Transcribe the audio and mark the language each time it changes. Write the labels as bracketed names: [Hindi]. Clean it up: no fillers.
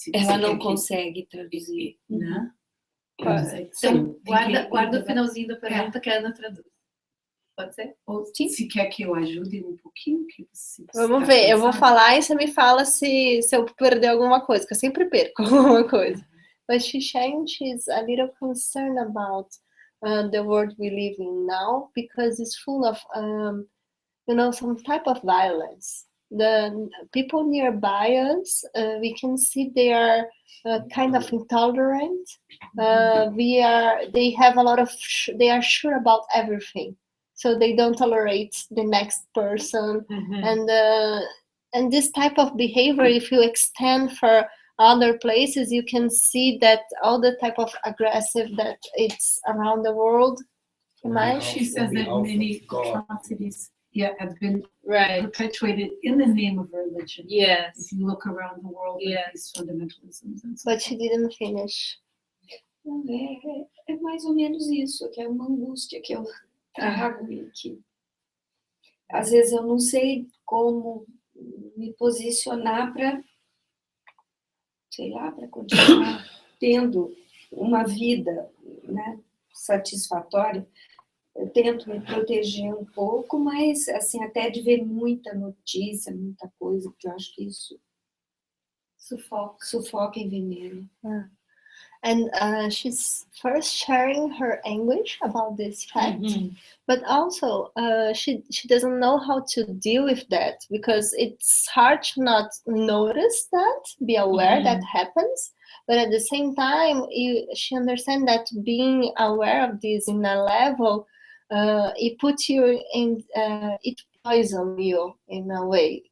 [Portuguese] Ela não consegue traduzir. Né? Então, guarda o finalzinho da pergunta que a Ana traduz. Pode ser? Ou se quer que eu ajude um pouquinho, que você Vamos ver, eu vou falar e você me fala se eu perder alguma coisa, que eu sempre perco alguma coisa. [English] But she's saying she's a little concerned about the world we live in now, because it's full of, some type of violence. The people nearby us, we can see they are kind of intolerant. They have a lot of, they are sure about everything. So they don't tolerate the next person. And this type of behavior, if you extend for other places, you can see that all the type of aggressive that it's around the world. She says that many atrocities have been Right. perpetuated in the name of religion. Yes. If you look around the world, these fundamentalisms and so But she didn't finish. [Portuguese] É mais ou menos isso, que é uma angústia que eu trago e que às vezes eu não sei como me posicionar para, sei lá, para continuar tendo uma vida, né, satisfatória. Eu tento me proteger um pouco, mas assim, até de ver muita notícia, muita coisa, porque eu acho que isso sufoca e veneno. [English] And she's first sharing her anguish about this fact, but also she doesn't know how to deal with that, because it's hard to not notice that, be aware that happens, but at the same time, she understands that being aware of this in a level, it puts you in, it poisons you in a way.